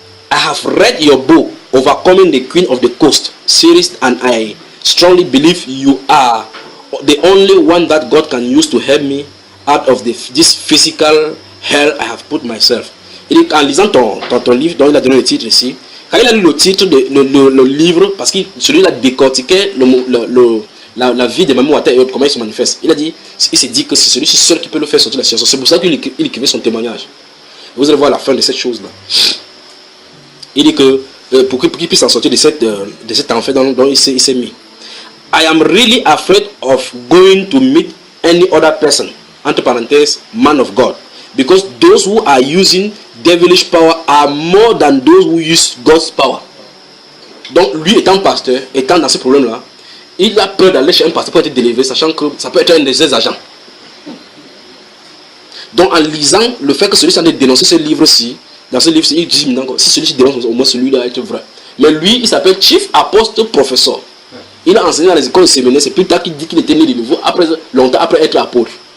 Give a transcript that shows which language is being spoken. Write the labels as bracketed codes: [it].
[en] I have read your book, Overcoming the Queen of the Coast series, and I strongly believe you are the only one that God can use to help me out of this physical hell I have put myself. [fr] Et en lisant ton livre, dont il a donné le titre ici, quand il a lu le titre de le livre, parce que celui-là décortiquait la vie de Mamou Wata et comment il se manifeste, il s'est dit que c'est celui-ci seul qui peut le faire sortir de la situation. C'est pour ça qu'il écrivait son témoignage. Vous allez voir la fin de cette chose-là. Il dit que pour qu'il puisse en sortir de cet enfer dont il s'est mis. [en] I am really afraid of going to meet any other person, [fr] entre parenthèses, [en] man of God, because those who are using devilish power are more than those who use God's power. [fr] Donc lui étant pasteur, étant dans ce problème-là, il a peur d'aller chez un pasteur pour être délivré, sachant que ça peut être un de ses agents. Donc en lisant le fait que celui-ci a dénoncé ce livre-ci, dans ce livre-ci, il dit maintenant si celui-ci dénonce, au moins celui-là est vrai. Mais lui, il s'appelle Chief Apostle Professor. Il a enseigné dans les écoles séminaires, c'est plus tard qu'il dit qu'il était né de nouveau, longtemps après être apôtre.